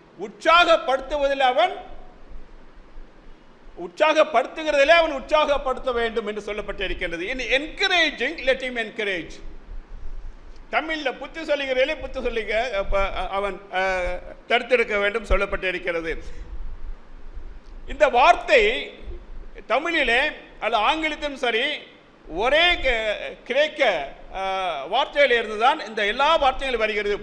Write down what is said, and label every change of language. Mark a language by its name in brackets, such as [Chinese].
[Tamil] உற்சாகப்படுத்துவதில் அவன் உற்சாகப்படுத்துகிறதிலே அவன் உற்சாகப்படுத்த வேண்டும் என்று சொல்லப்பட்டிருக்கின்றது. [English] in encouraging let him encourage. [Tamil] தமிழில் புத்தி சொல்லுகிறதிலே புத்தி சொல்லிக்க அவன் தடுத்திருக்க வேண்டும் சொல்லப்பட்டிருக்கிறது. இந்த வார்த்தை தமிழிலே அல்ல ஆங்கிலத்திலும் சரி ஒரே கிரேக்க வார்த்தையில் இருந்துதான் இந்த எல்லா வார்த்தைகளும் வருகிறது.